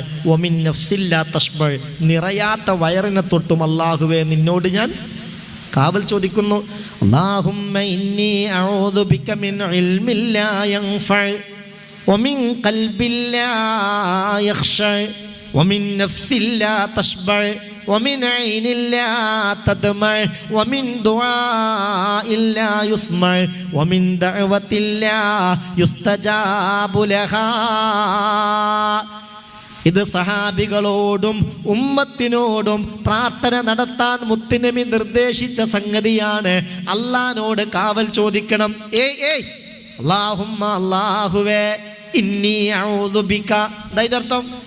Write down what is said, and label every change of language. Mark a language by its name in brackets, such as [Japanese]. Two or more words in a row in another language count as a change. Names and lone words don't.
[Arabic] ومن نفس لا تشبع, [Malayalam] നിറയാത്ത വയറിനെ തൊട്ടും അല്ലാഹുവേ നിന്നോട് ഞാൻ കാവൽ ചോദിക്കുന്നു. [Arabic] اللهم إني أعوذ بك من علم لا ينفع ومن قلب لا يخشع ومن نفس لا تشبع ومن عين لا تدمع ومن دعاء لا يسمع ومن دعوة لا يستجاب لها. [Malayalam] ഇത് സഹാബികളോടും ഉമ്മത്തിനോടും പ്രാർത്ഥന നടത്താൻ മുത്തുനബി നിർദ്ദേശിച്ച സംഗതിയാണ്. അല്ലാഹുവോട് കാവൽ ചോദിക്കണം. അല്ലാഹുമ്മ, അല്ലാഹുവേ, [Arabic] إني أعوذ بك, [Malayalam] എന്താ അർത്ഥം?